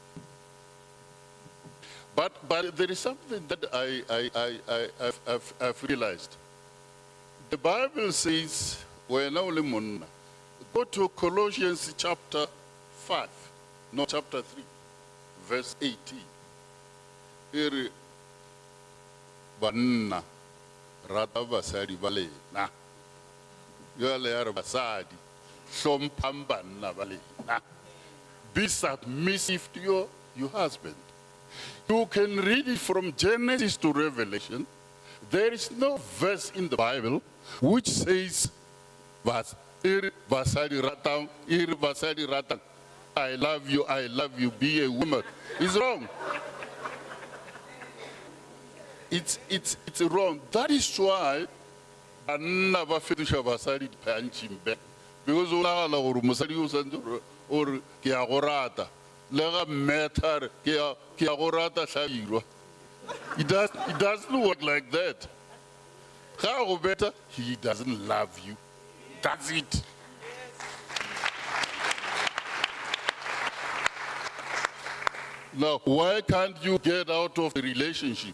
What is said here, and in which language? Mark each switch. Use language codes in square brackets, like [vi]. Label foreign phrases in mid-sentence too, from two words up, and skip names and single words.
[en] But there is something that I've realized. The Bible says, go to Colossians chapter 5, no, chapter 3. Verse 18. [st] banna rata basadi ba lena jwale ya re basadi hlomphang banna ba lena. [en] Be submissive to your husband. You can read it from Genesis to Revelation. There is no verse in the Bible which says, [st] basadi ratang, [en] I love you, be a woman. It's wrong. It's wrong. That is why [st] banna ba fetusha basadi [en] punching back. [st] Because ola la gore mosadi o santse or ke a go rata le ga matter ke a go rata hlabirwa. [en] It doesn't work like that. [st] Ga go [en] better, he doesn't love you. That's it. Now, why can't you get out of the relationship?